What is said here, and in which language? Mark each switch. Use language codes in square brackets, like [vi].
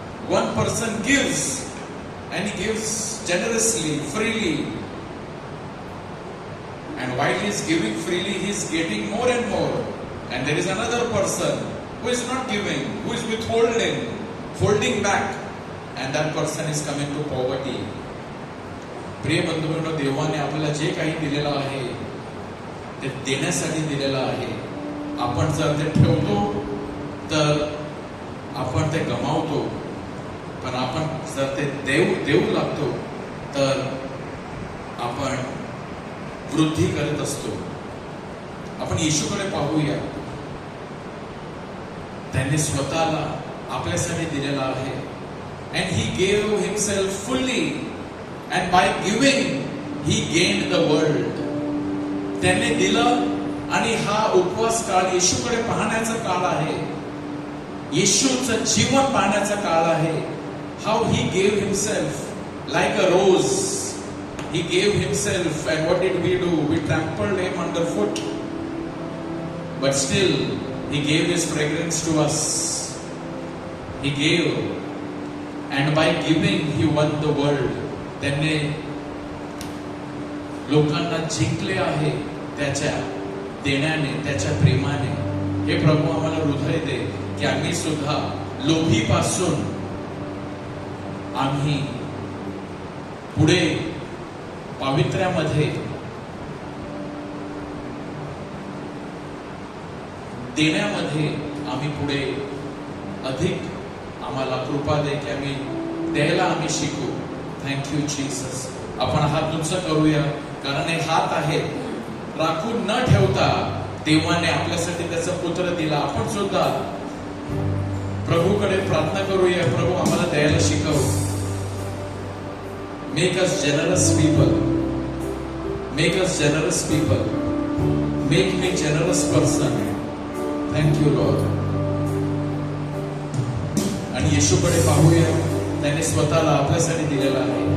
[en] One person gives and he gives generously, freely, and while he is giving freely, he is getting more and more. And there is another person who is not giving, who is withholding, holding back, and that person is coming to poverty. [mr] प्रिय बंधूंनो, देवाने आपल्याला जे काही दिलेलं आहे ते देण्यासाठी दिलेलं आहे. आपण जर ते ठेवतो तर आपण ते गमावतो, पण आपण जर ते देऊ लागतो तर आपण वृद्धी करत असतो. आपण येशूकडे पाहूया. त्यांनी स्वतःला आपल्यासाठी दिलेला आहे. [en] and he gave himself fully, and by giving he gained the world. [mr] त्यांनी दिलं, आणि हा उपवास काळ येशूकडे पाहण्याचा काळ आहे. येशूचं जीवन पाहण्याचा काळ आहे. [en] How he gave himself like a rose. He gave himself, and what did we do? We trampled him underfoot. But still, he gave his fragrance to us. He gave, and by giving, he won the world. [mr] त्यांनी लोकांना जिंकले आहे त्याच्या देण्याने, त्याच्या प्रेमाने. हे प्रभू आम्हाला हृदय दे की आम्ही सुद्धा लोभीपासून आम्ही पुढे पावित्र्यामध्ये देण्यामध्ये आम्ही पुढे अधिक आम्हाला कृपा दे की आम्ही द्यायला आम्ही शिकू. [en] Thank you Jesus. [mr] आपण हात उंच करूया, कारण हे हात आहेत राखून न ठेवता देवाने आपल्यासाठी त्याचा पुत्र दिला. आपण सुद्धा प्रभूकडे प्रार्थना करूया, प्रभू आम्हाला द्यायला शिकव. [en] Make us generous people, make us generous people, make me generous person. Thank you Lord. [mr] आणि येशूकडे पाहूया, त्याने स्वतःला आपल्यासाठी दिलेला आहे.